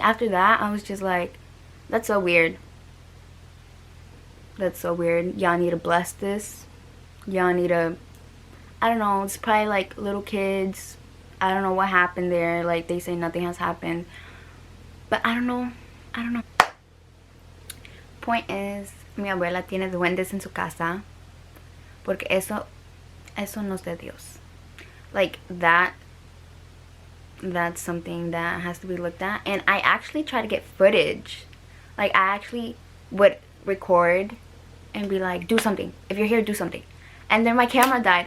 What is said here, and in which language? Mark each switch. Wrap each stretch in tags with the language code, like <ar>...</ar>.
<en>After that, I was just like, that's so weird. That's so weird. Y'all need to bless this. Y'all need to, I don't know. It's probably like little kids. I don't know what happened there. Like, they say nothing has happened. But I don't know. Point is,</en> <es>mi abuela tiene duendes en su casa. Porque eso no es de Dios.</es> <en>Like, that's something that has to be looked at. And I actually try to get footage. Like, I actually would record and be like, do something. If you're here, do something. And then my camera died.</en>